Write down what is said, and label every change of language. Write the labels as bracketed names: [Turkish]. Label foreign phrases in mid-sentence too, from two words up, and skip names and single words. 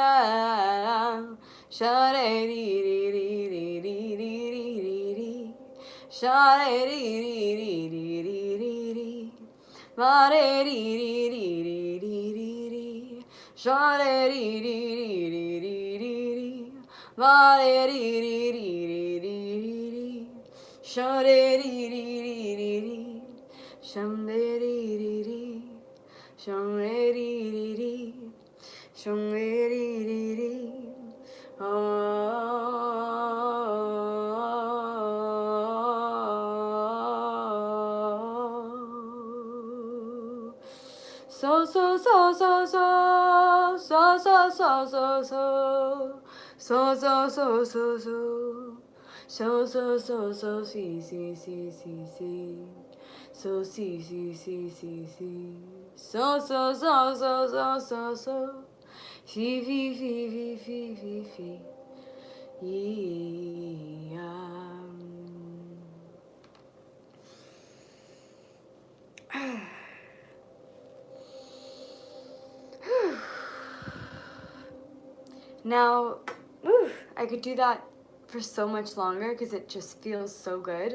[English] sharaririririri, sharaririririri, vareriririririri, sharaririririri, vareriririririri, sharaririririri, shamdeririri. Shum-re-ri-ri-ri, shum-re-ri-ri-ri, oh. So so so so so so so so so so so so so so so so so so si si si si si so si si si si si so so so so so so so fi fi fi fi fi fi fi yeah. Now, I could do that for so much longer because it just feels so good.